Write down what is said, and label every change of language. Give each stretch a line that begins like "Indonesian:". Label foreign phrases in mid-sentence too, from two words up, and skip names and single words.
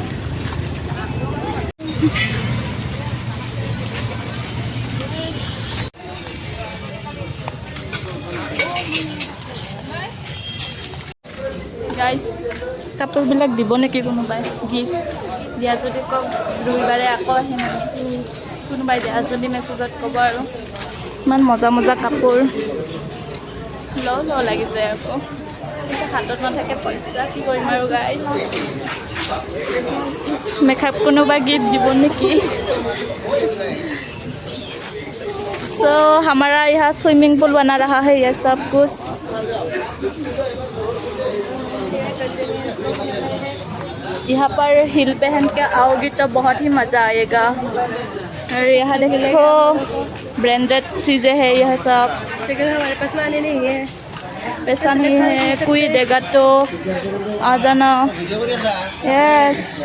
Assamese: গাইজ কাপোৰবিলাক দিব নেকি কোনোবাই গিফ্ট দিয়া যদি কওক ৰবিবাৰে আকৌ আহিম আমি কোনোবাই দিয়া যদি মেছেজত ক'ব আৰু ইমান মজা মজা কাপোৰ লওঁ লাগি যায় আকৌ হাতত নাথাকে পইচা কি কৰিম আৰু গাইজ মেকআপ কোনোবাই গিফ্ট দিব নেকি
Hindi: सो हमारा यहाँ
English: swimming pool
Hindi: बना रहा है ये सब कुछ यहाँ पर हिल पहन के आओगी तो बहुत ही मज़ा आएगा और यहाँ देखो ब्रांडेड चीज़ें हैं यह सब लेकिन हमारे पास माने नहीं है पैसा नहीं है कोई देगा तो आ जाना यस